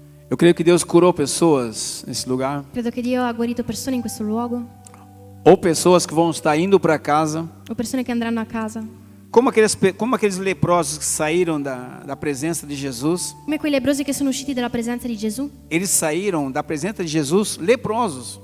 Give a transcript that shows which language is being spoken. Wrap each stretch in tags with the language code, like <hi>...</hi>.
<pt>Eu creio que Deus curou pessoas nesse lugar.</pt> <it>Credo che Dio ha guarito persone in questo luogo,</it> <pt>Ou pessoas que vão estar indo para casa.</pt> <it>o persone che andranno a casa,</it> <pt>Como aqueles leprosos que saíram da presenza de Jesus.</pt> <it>come quei lebbrosi che sono usciti dalla presenza di Gesù.</it> <pt>Eles saíram da presença de Jesus leprosos.</pt>